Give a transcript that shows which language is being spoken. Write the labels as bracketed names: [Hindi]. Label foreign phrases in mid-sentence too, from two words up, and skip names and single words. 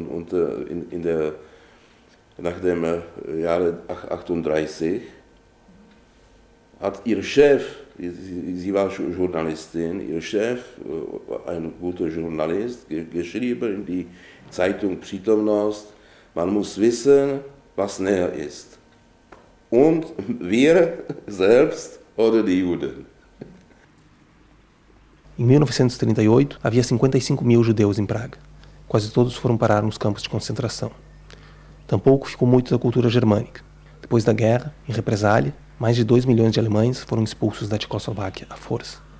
[German] nach dem Jahre 38, hat ihr Chef, sie war Journalistin, ihr Chef, ein guter Journalist, geschrieben in die Zeitung Přítomnost, man muss wissen, was näher ist. Und wir selbst oder die Juden. [Portuguese] Em 1938, havia 55.000 judeus em Praga. Quase todos foram parar nos campos de concentração. Tampouco ficou muito da cultura germânica. Depois da guerra, em represália, mais de 2 milhões de alemães foram expulsos da Tchecoslováquia à força.